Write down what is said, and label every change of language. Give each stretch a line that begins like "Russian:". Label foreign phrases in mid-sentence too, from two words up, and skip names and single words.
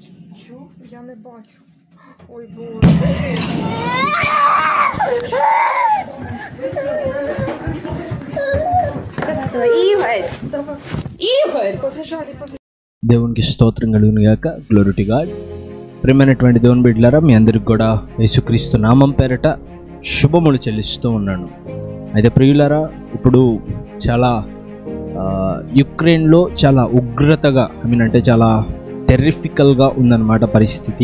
Ukrainian: Що? Я не бачу. Ой, Боже. Ігор! Побежали.
Telugu: దేవునికి స్తోత్రం కలుగును గాక.
English: Glory to God.
Telugu: ప్రియమైనటువంటి దేవుని బిడ్డలారా, మీ అందరికి కూడా యేసుక్రీస్తు నామం పేరట శుభములు చెల్లిస్తూ ఉన్నాను. అయితే ప్రియులారా, ఇప్పుడు చాలా యుక్రెయిన్లో చాలా ఉగ్రతగా అంటే చాలా టెర్రిఫికల్గా ఉందన్నమాట పరిస్థితి.